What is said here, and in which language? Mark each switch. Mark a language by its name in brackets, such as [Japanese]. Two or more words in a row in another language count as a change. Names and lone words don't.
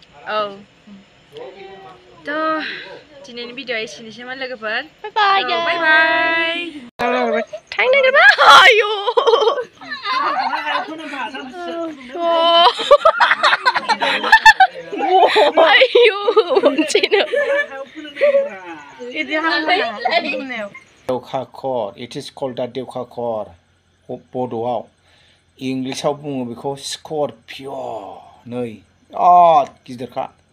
[Bodo] थ' दिनैनि भिडिअ'आ एसेनोसैमोन लोगोफोर बाय बाय थांनो नागिरबा आयौ आयौ देवखाखर [English] it is called the [Bodo] देवखाखर बड'आव इंलिसाव बुङो बेखौ स्करपिय' नै बिराद गिदिरखा